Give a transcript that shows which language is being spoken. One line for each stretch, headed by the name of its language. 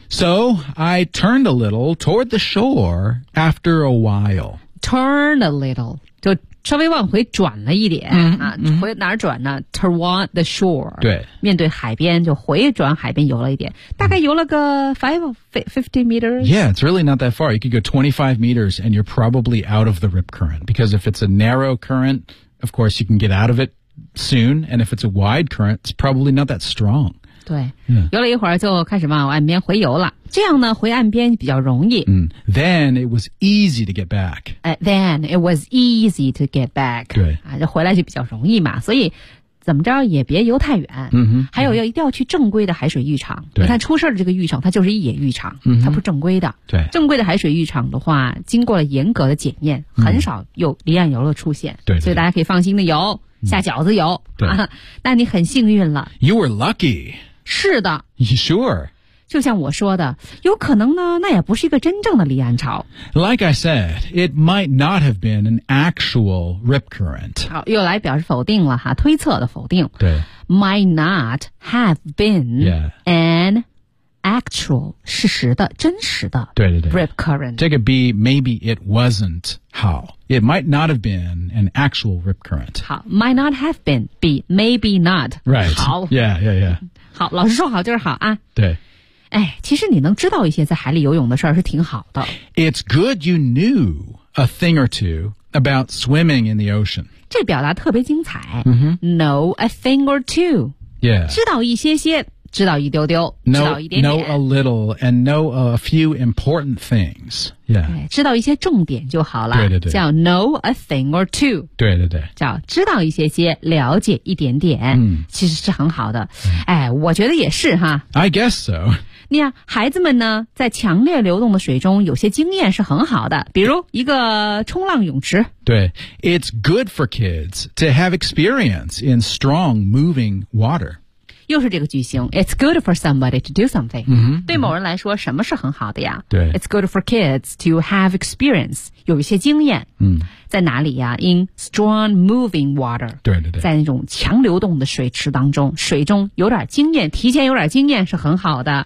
English: So, I turned a little toward the shore after a while. Turn a little,
Chinese: 就稍微往回转了一点、 mm-hmm. 啊、回哪儿转呢
English: Toward the shore.
Chinese: 对。面对海边就回转海边游了一点。大概游了个 50 meters?
English: Yeah, it's really not that far. You could go 25 meters and you're probably out of the rip current. Because if it's a narrow current, of course you can get out of it soon. And if it's a wide current, it's probably not that strong.
Chinese: 对，游了一会儿就开始往岸边回游了。这样呢，回岸边比较容易。
English: 嗯、then it was easy to get back. Then it was easy to get back.
Chinese: 对，啊，就回来就比较容易嘛。所以怎么着也别游太远。嗯哼。嗯还有要一定要去正规的海水浴场。对。你看出事的这个浴场，它就是一野浴场，嗯、它不是正规的。对。正规的海水浴场的话，经过了严格的检验，嗯、很少有离岸游的出现。对, 对, 对。所以大家可以放心的游，下饺子游。对、嗯啊。那你很幸运了。
English: You were lucky.
Chinese: 是的
English: ，Sure，
Chinese: 就像我说的，有可能呢，那也不是一个真正的离岸潮。
English: Like I said, it might not have been an actual rip current。
Chinese: 好，又来表示否定了哈，推测的否定。对
English: ，might not have been、 yeah. an actual
Chinese: 事实的真实的。对对对
English: ，rip current。
Chinese: 这个
English: B maybe it wasn't how it might not have been an actual rip current。好 ，might not have been B maybe not right
Chinese: 好
English: ，Yeah yeah yeah。
Chinese: 好，老师说好就是好啊。对，哎，其实你能知道一些在海里游泳的事儿是挺好的。
English: It's good you knew a thing or two about swimming in the ocean.
Chinese: 这表达特别精彩。 Mm-hmm.
English: Know a thing or two. Yeah.
Chinese: 知道一些些，知道一丢丢，
English: know,
Chinese: 知道一点点。
English: Know a little and know a few important things. Yeah.
Chinese: 知道一些重点就好了。对对对。
English: 叫 know a thing or two.
Chinese: 对对对。叫知道一些些，了解一点点。嗯，其实是很好的。哎，我觉得也是哈。
English: I guess so.
Chinese: 那样孩子们呢，在强烈流动的水中有些经验是很好的，比如一个冲浪泳池。
English: 对 ，It's good for kids to have experience in strong moving water.
Chinese: 又是这个句型
English: It's good for somebody to do something、 mm-hmm.
Chinese: 对某人来说什么是很好的呀对
English: It's good for kids to have experience
Chinese: 有一些经验、 mm. 在哪里呀
English: In strong moving water
Chinese: 对对对在那种强流动的水池当中水中有点经验提前有点经验是很好的